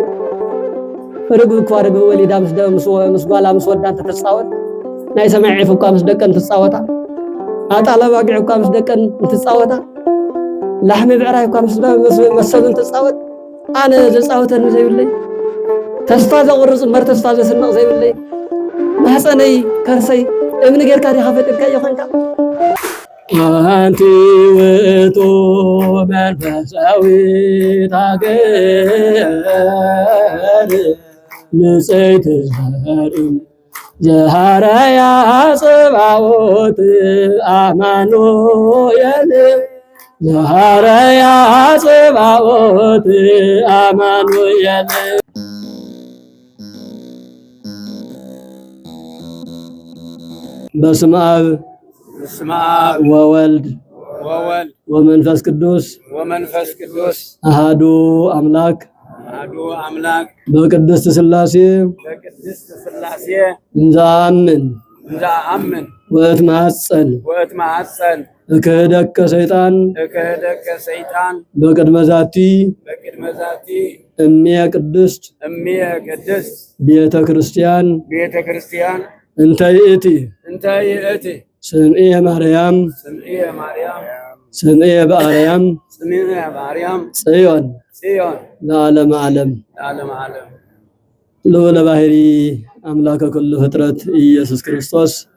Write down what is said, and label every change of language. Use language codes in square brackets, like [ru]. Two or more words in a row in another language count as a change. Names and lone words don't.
[ti] ርግብ እኳ ርግብ ወሊዳ ምስ ጓላ ምስ ወዳ እንትትፃወት ናይ ሰማይ ዒፍ እኳ ምስ ደቀን ትፃወታ ኣጣለ ባጊዕ እኳ ምስ ደቀን እንትፃወታ ላሕሚ ብዕራይ እኳ ምስ ሰብ እንትፃወት ኣነ ዘፃወተኒ ዘይብለይ ተስፋ ዘቁርፅ እምበር ተስፋ ዘስንቕ ዘይብለይ ማህፀነይ ከርሰይ እምኒ ጌርካ ዲኻ ፈጢርካዮ ኮንካ [gez] አንቲ ውእቱ መንፈሳዊት ሃገር ንጽሕት ዘርኢ ዘሃረያ ጽባኦት አማኑኤል ዘሃረያ ጽባኦት አማኑኤል በስመ አብ ወወልድ ወመንፈስ ቅዱስ አሐዱ አምላክ በቅድስት ሥላሴ እንዘአምን ወእትማጸን እክህደከ ሰይጣን በቅድመ ዛቲ እምየ ቅድስት ቤተ ክርስቲያን እንተ ይእቲ ስምዔ ማርያም ስምዔ በአርያም ጽዮን ለዓለመ ዓለም ልዑለ ባሕሪ አምላከ ኩሉ ፍጥረት ኢየሱስ ክርስቶስ